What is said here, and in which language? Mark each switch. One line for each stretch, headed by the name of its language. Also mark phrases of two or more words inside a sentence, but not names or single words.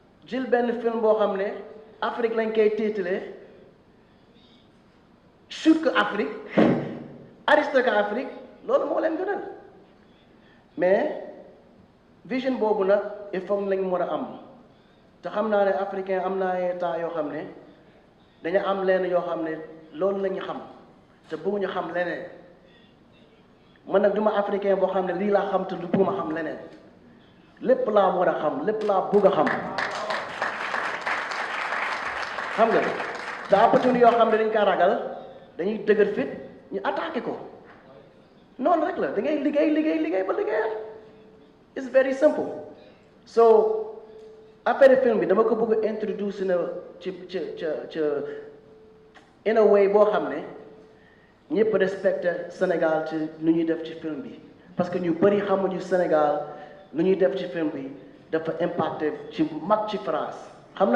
Wolof: jël benn film boo xam ne Afrique lañ koy tiitale shoot ko Afrique arrêté ko Afrique loolu moo leen gënal mais vision boobu nag
French: il faut
Wolof: lañ war a am te xam naa ne africain am naa ay temps yoo xam ne dañu am leen yoo xam ne loolu la ñu xam te bëgguñu xam leneen man nag du ma africain boo xam ne lii laa xam te du bëgguma xam leneen lépp laa war a xam lépp laa bëgg a xam nga te opportunité yoo xam ne dañ kaa ragal dañuy dëgër fit ñu attaqué ko noonu rek la da ngay liggéey ba liggéeyal
English: it's very simple so
Wolof: affaire film bi dama ko bëgg a introduce na ci
English: in a way
Wolof: boo xam ne ñëpp respecté Sénégal ci nu ñuy def ci film bi parce que ñu bëri xamuñu Sénégal nu ñuy def ci film bi dafa impacté ci mag ci France xam